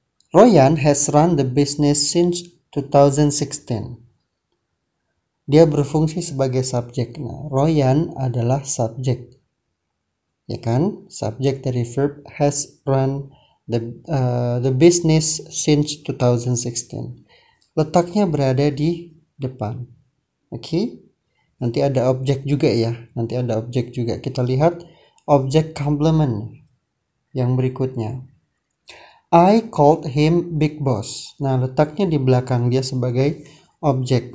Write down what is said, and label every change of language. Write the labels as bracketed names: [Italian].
[English] Royan has run the business since 2016. [Indonesian] Dia berfungsi sebagai subjek. Nah, Royan adalah subjek, ya kan? Subjek dari verb has run the business since 2016. Letaknya berada di depan. Oke. Nanti ada objek juga ya. Kita lihat objek complement yang berikutnya. [English] I called him Big Boss. [Indonesian] Nah, letaknya di belakang dia sebagai objek.